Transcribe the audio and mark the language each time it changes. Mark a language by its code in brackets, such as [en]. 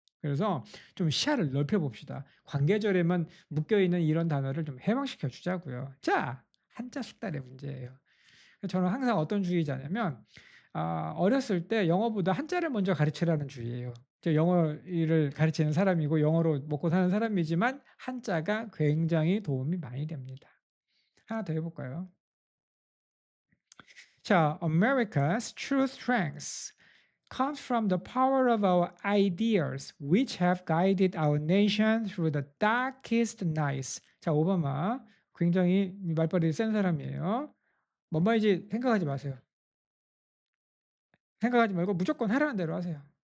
[ko] 그래서 좀 시야를 넓혀 봅시다. 관계절에만 묶여 있는 이런 단어를 좀 해방시켜 주자고요. 자, 한자 숙달의 문제예요. 저는 항상 어떤 주의자냐면 어렸을 때 영어보다 한자를 먼저 가르치라는 주의예요. 저 영어를 가르치는 사람이고 영어로 먹고 사는 사람이지만 한자가 굉장히 도움이 많이 됩니다. 하나 더 해 볼까요? 자, [en] America's true strength comes from the power of our ideas, which have guided our nation through the darkest nights. [ko] 자, 오바마 굉장히 말빨이 센 사람이에요. 뭔 말인지 생각하지 마세요. 생각하지 말고 무조건 하라는 대로 하세요.